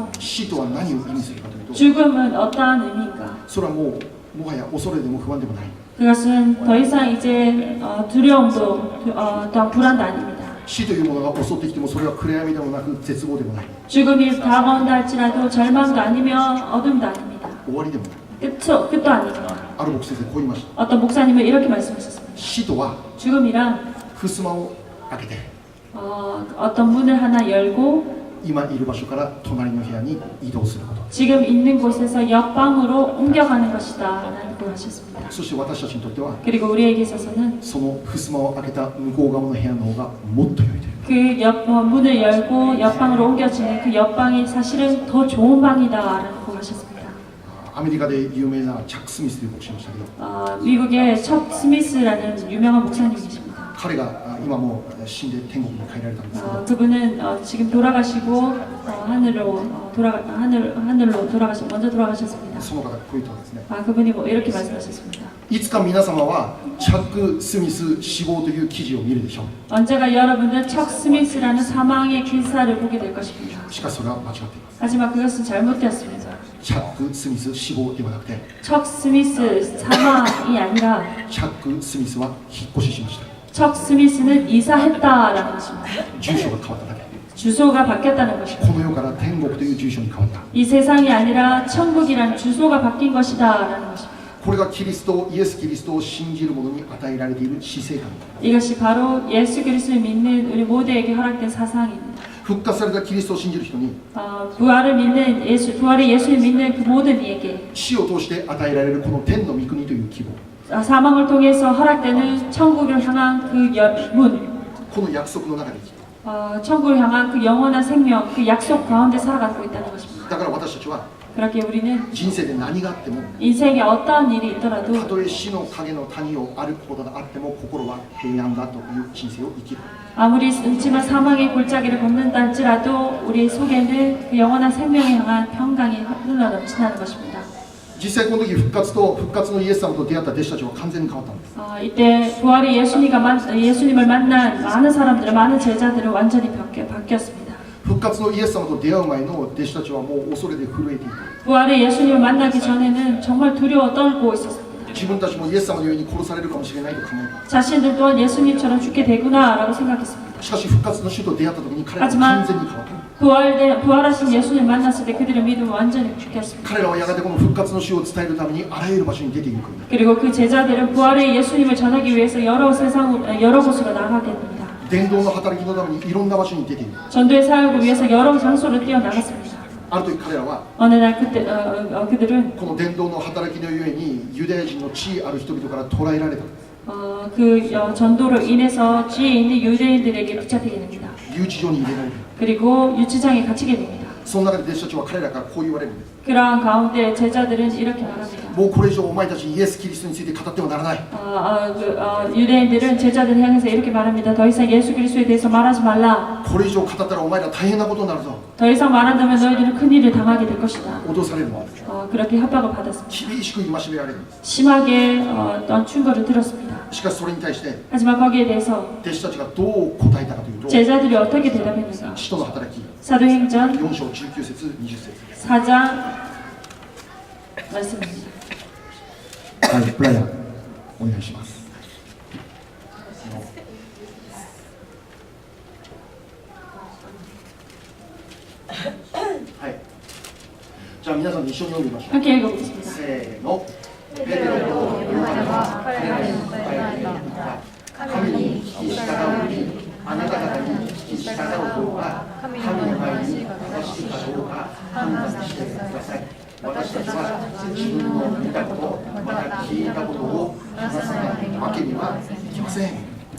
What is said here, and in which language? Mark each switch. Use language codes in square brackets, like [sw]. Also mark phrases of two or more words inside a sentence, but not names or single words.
[ja] 死とは何を意味するかというと [ko] 죽음은 어떠한 의미인가? [ja] それはもはや恐れでも不安でもない [ko] 그것은 더 이상 이제 두려움도 또한 불안도 아닙니다. [ja] 死というものが襲ってきてもそれは暗闇でもなく絶望でもない [ko] 죽음이 다가온다 할지라도 절망도 아니며 어둠도 아닙니다. [ja] 終わりでもない [ko] 끝도 아닙니다. [ja] ある牧師先生こう言いました [ko] 어떤 목사님은 이렇게 말씀하셨습니다. [ja] 死とは [ko] 죽음이란 [ja] 襖を開けて [ko] 어떤 문을 하나 열고 [ja] 今いる場所から隣の部屋に移動すること [ko] 지금 있는 곳에서 옆방으로 옮겨가는 것이다 라는 걸 하셨습니다. [ja] そして私たちにとっては [ko] 그리고 우리에게 있어서는 [ja] その襖を開けた向こう側の部屋の方がもっと良いという [ko] 그 문을 열고 옆방으로 옮겨지는 그 옆방이 사실은 더 좋은 방이다 라는 걸 하셨습니다. [ja] アメリカで有名なチャック・スミスという牧師がいましたけど [ko] 미국의 척 스미스라는 유명한 목사님이 계십니다. [ja] 彼が今もう死んで天国に帰られたんですけど [ko] 그분은 지금 돌아가시고 하늘로 먼저 돌아가셨습니다. [ja] その方こう言ったんですね [ko] 그분이 뭐 이렇게 말씀하셨습니다. [ja] いつか皆様はチャック・スミス死亡という記事を見るでしょう [ko] 언제가 여러분은 척 스미스라는 사망의 기사를 보게 될 것입니다. [ja] しかしそれは間違っています [ko] 하지만 그것은 잘못되었습니다. [ja] チャック・スミス死亡ではなくて [ko] 척 스미스 사망이 아니라 [ja] チャック・スミスは引っ越ししました [ko] 척 스미스는 이사했다라는 것입니다. [ja] 住所が変わっただけ [ko] 주소가 바뀌었다는 것입니다. [ja] この世から天国という住所に変わった [ko] 이 세상이 아니라 천국이라는 주소가 바뀐 것이다라는 것입니다. [ja] これがキリストイエス・キリストを信じる者に与えられている死生観 [ko] 이것이 바로 예수 그리스도를 믿는 우리 모두에게 허락된 사상입니다. [ja] 復活されたキリストを信じる人に [ko] 부활의 예수를 믿는 그 모든 이에게 [ja] 死を通して与えられるこの天の御国という希望 [ko] 사망을 통해서 허락되는 천국을 향한 그 문, [ja] この約束の中で生きて [ko] 천국을 향한 그 영원한 생명, 그 약속 가운데 살아가고 있다는 것입니다. [ja] だから私たちは [ko] 그렇게 우리는 [ja] 人生で何があっても [ko] 인생에 어떠한 일이 있더라도 [ja] たとえ死の影の谷を歩くことがあっても心は平安だという人生を生きる [ko] 아무리 음침한 사망의 골짜기를 걷는다 할지라도 우리 속에는 그 영원한 생명을 향한 평강이 흘러넘치는 것입니다. [ja] 実際この時復活のイエス様と出会った弟子たちは完全に変わったんです [ko] 이때 부활의 예수님을 만난 많은 사람들은 많은 제자들은 완전히 바뀌었습니다. [ja] 復活のイエス様と出会う前の弟子たちはもう恐れで震えていた [ko] 부활의 예수님을 만나기 전에는 정말 두려워 떨고 있었습니다. [ja] 自分たちもイエス様のように殺されるかもしれないと考えた [ko] 자신들 또한 예수님처럼 죽게 되구나라고 생각했습니다. [ja] しかし復活の主と出会った時に彼らは完全に変わった [ko] 부활하신 예수님을 만났을 때 그들의 믿음은 완전히 바뀌었습니다. [ja] 彼らはやがてこの復活の主を伝えるためにあらゆる場所に出ていく [ko] 그리고 그 제자들은 부활의 예수님을 전하기 위해서 여러 곳으로 나가게 됩니다. [ja] 伝道の働きのためにいろんな場所に出ている [ko] 전도의 사역을 위해서 여러 장소를 뛰어나갔습니다. [ja] ある時彼らは [ko] 어느 날 그들은 [ja] この伝道の働きのゆえにユダヤ人の地位ある人々から捕らえられた [ko] 전도로 인해서 지에 있는 유대인들에게 붙잡히게 됩니다. [ja] 留置所に入れられる [ko] 그리고 유치장에 갇히게 됩니다. [ja] その中で弟子たちは彼らからこう言われるんです [ko] 그러한 가운데 제자들은 이렇게 말합니다. [ja] もうこれ以上お前たちイエス・キリストについて語ってはならない [ko] 유대인들은 제자들을 향해서 이렇게 말합니다. 더 이상 예수 그리스도에 대해서 말하지 말라. [ja] これ以上語ったらお前ら大変なことになるぞ [ko] 더 이상 말한다면 너희들은 큰 일을 당하게 될 것이다. [ja] 脅されるのです [ko] 그렇게 협박을 받았습니다. [ja] 厳しく戒められるんです [ko] 심하게 충고를 들었습니다. [ja] しかしそれに対して [ko] 하지만 거기에 대해서 [ja] 弟子たちがどう答えたかというと [ko] 제자들이 어떻게 대답했는가? [ja] 使徒の働き [ko] 사도행전 [ja] 4章19節20節 [ko] 4장 말씀입니다. [ja] はいブライアンお願いしますはいじゃあ皆さんで一緒に読んでみましょう [ko] 함께 읽어보겠습니다. [ja] せーのペテロとヨハネは彼らに答えて言った神に聞き従うにあなた方に聞き従う方が神の前に正しいかどうか判断してください私たちは自分の見たことまた聞いたことを話さないわけにはいきません、ね